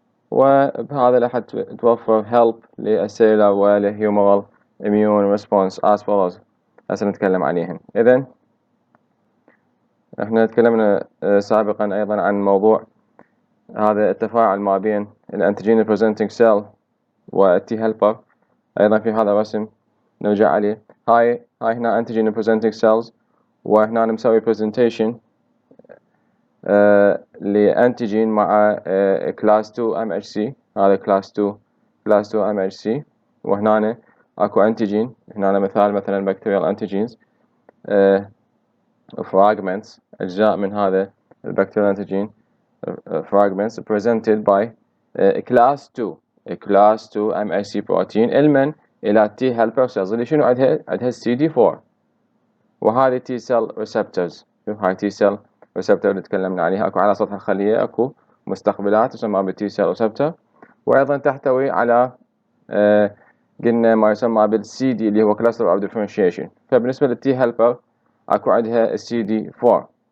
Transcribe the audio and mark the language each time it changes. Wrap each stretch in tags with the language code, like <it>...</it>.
<ar>وبهذا راح توفر</ar> <en>help للcellular والhumoral immune response as follows.</en> <ar>هسه نتكلم عليهم. إذن احنا تكلمنا سابقا أيضا عن موضوع هذا التفاعل ما بين الانتيجين presenting cell والتي هيلبر. أيضا في هذا الرسم نرجع عليه. هاي هنا</ar> <en>antigen presenting cells،</en> <ar>وهنا نسوي presentation لأنتيجين مع</ar> <en>class 2 MHC.</en> <ar>هذا class 2 MHC، وهنا اكو انتيجين. هنا مثلا</ar> <en>bacterial antigens fragments،</en> <ar>أجزاء من هذا البكتيريال</ar> <en>antigen fragments presented by class 2 MHC protein</en> <ar>المن إلى</ar> <en>T helper cells</en> <ar>اللي شنو عندها</ar> <en>CD4. وهذه T cell receptors.</en> <ar>هاي</ar> <en>T cell receptor</en> <ar>اللي تكلمنا عليها. أكو على سطح الخلية أكو مستقبلات تسمى ب T cell receptor، وأيضا تحتوي على قلنا ما يسمى بال CD اللي هو</ar> <en>cluster of differentiation.</en> <ar>فبالنسبة لل T helper أكو عندها CD4.</ar>